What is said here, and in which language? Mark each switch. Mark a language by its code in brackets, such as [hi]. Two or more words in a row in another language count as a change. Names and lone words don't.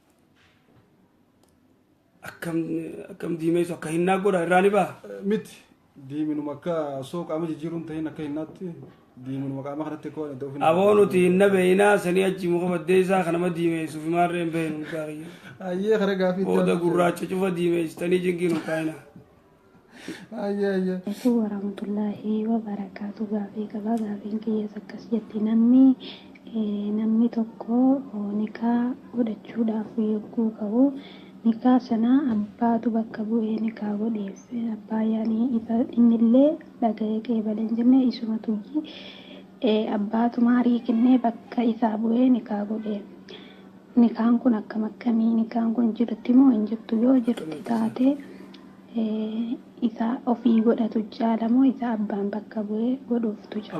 [om] akkam diimeessu akka hinnaa godha irraa ni ba'a. Miti diiminuma akka osoo qaama jijjiiruun ta'in akka hinnaatti diiminuma qaama kanatti koo ni ta'u. Aboo nuti hinna beeyinaa sanii achi muka baddeessaa kanama diimeessuuf maarreen beeynu gaariyyuu. Ayyee kara gaafii. Booda gurraacha cufa diimeessitanii jingiinu kaayina. [ar] السلام عليكم ورحمة الله وبركاته. [om] Gaafii qaba gaafiin kiyyaas akkas jetti namni tokko nikaa godhachuudhaaf yogguu qabu nikaa sana abbaatu bakka bu'ee nikaa godheef abbaa yaanii innillee dhaga'ee qeebaleen jenne isumatu abbaatu maarii kennee bakka isaa bu'ee nikaa godheef nikaan kun akkam akkamii nikaan kun jirti moo hin jirtu yoo jirti taate isa ofii godhatu jaalamoo isa abbaan bakka bu'ee godhuuftu jaalamoo.